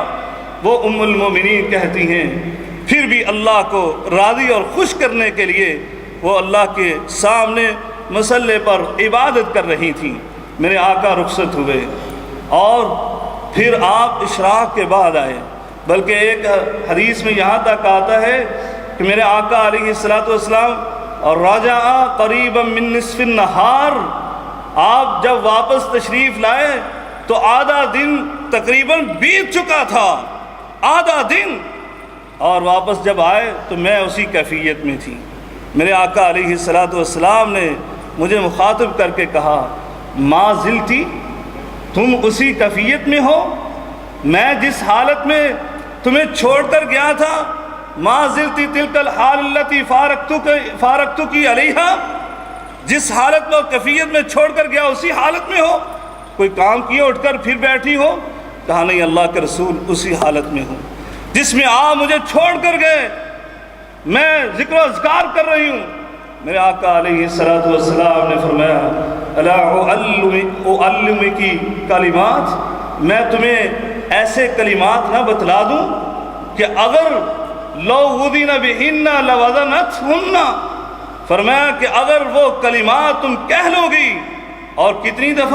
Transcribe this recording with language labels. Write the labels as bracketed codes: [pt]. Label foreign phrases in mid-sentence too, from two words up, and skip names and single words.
[ur] وہ ام المومنین کہتی ہیں پھر بھی اللہ کو راضی اور خوش کرنے کے لیے وہ اللہ کے سامنے مصلی پر عبادت کر رہی تھیں۔ میرے آقا رخصت ہوئے اور پھر آپ اشراق کے بعد آئے، بلکہ ایک حدیث میں یہاں تک آتا ہے کہ میرے آقا [ar] علیہ السلام [ur] اور [ar] راجع قریبا من نصف النہار، [ur] آپ جب واپس تشریف لائے تو آدھا دن تقریباً بیت چکا تھا، آدھا دن، اور واپس جب آئے تو میں اسی کیفیت میں تھی۔ میرے آقا [ar] علیہ السلام [ur] نے مجھے مخاطب کر کے کہا [ar] ما زلتی، [ur] تم اسی کیفیت میں ہو، میں جس حالت میں تمہیں چھوڑ کر گیا تھا، [ar] ما زلتی تلک الحال التي فارقتک علیہا، [ur] جس حالت میں اور کیفیت میں چھوڑ کر گیا اسی حالت میں ہو، کوئی کام کیے اٹھ کر پھر بیٹھی ہو؟ کہا نہیں اللہ کے رسول اسی حالت میں ہوں جس میں آپ مجھے چھوڑ کر گئے، میں ذکر و اذکار کر رہی ہوں۔ میرے آقا [ar] علیہ السلام [ur] نے فرمایا [ar] الا اعلمکی کلمات، [ur] میں تمہیں ایسے کلمات نہ بتلا دوں کہ اگر [ar] لو وذن بہن لوزنتہن، [ur] فرمایا کہ اگر وہ کلمات تم کہہ لو گی، اور کتنی دفعہ؟